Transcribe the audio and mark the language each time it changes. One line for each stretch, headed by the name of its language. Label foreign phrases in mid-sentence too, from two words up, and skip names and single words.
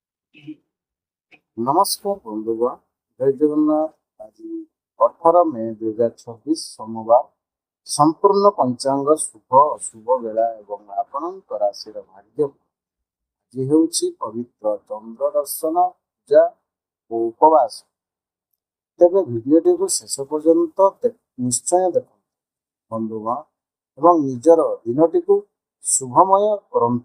Odia: ନମସ୍କାର ବନ୍ଧୁଗଣ, ଜୟ ଜଗନ୍ନାଥ। ଆଜି 18 ମେ 2026 ସୋମବାର। ସମ୍ପୂର୍ଣ୍ଣ ପଞ୍ଚାଙ୍ଗ ଶୁଭ ଅଶୁଭ ବେଳା ଏବଂ ଆପଣଙ୍କ ରାଶିର ଭାଗ୍ୟ ଆଜି ହେଉଛି ପବିତ୍ର ଚନ୍ଦ୍ର ଦର୍ଶନ ପୂଜା ଓ ଉପବାସ। ତେବେ ଭିଡ଼ିଓଟିକୁ ଶେଷ ପର୍ଯ୍ୟନ୍ତ ନିଶ୍ଚୟ ଦେଖନ୍ତୁ ବନ୍ଧୁଗଣ ଏବଂ ନିଜର ଦିନଟିକୁ ଶୁଭମୟ କରନ୍ତୁ।